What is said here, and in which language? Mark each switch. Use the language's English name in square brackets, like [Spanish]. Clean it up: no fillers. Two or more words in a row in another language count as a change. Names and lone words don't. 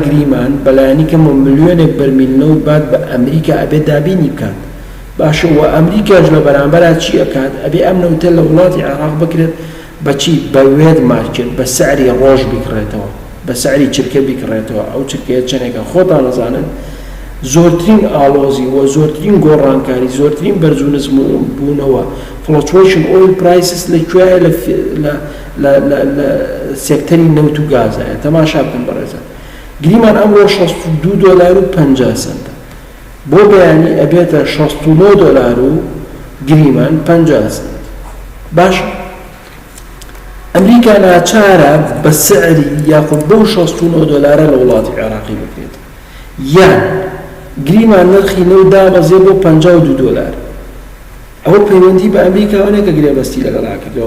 [Central Kurdish] گریمان بەلایەنی کەم ملیۆنێک بەرمیل نەوت بات بە ئەمریکا ئەبێت دابینی بکات باشە و ئەمریکاش لە بەرامبەرا چی ئەکات ئەبێ ئەم نەوتە لە وڵاتی عێراق بکرێت بەچی بە [English] wet market [Central Kurdish] بە سعری ڕۆژ بکڕێتەوە بە سعری چرکە بکڕێتەوە ئەو چرکەیە چەندێکە خۆتان نەزانن زۆرترین ئالۆزی و زۆرترین گۆڕانکاری زۆرترین بەرزونزم بوونەوە [English] fluctuation oil prices [Central Kurdish] لەکوێیە لە سێکتەری نەوت و گازایە. تەماشا بکەن بەڕێزان گریمان ئەمڕۆ 62 دۆلار و 50 سنتە بۆ بەیانی ئەبێتە 69 دۆلار و گریمان 50 سنت. باش ئەمریکا ناچارە بە سعری یاخود بەو 69 دۆلارە لە وڵاتی عێراقی بکرێت یان گریمان نرخی نەوت دابەزێ بۆ 52 دۆلار ئەوە پەیوەندی بە ئەمریکاوانەیە کە گرێبەستی لەگەڵا کردەوە.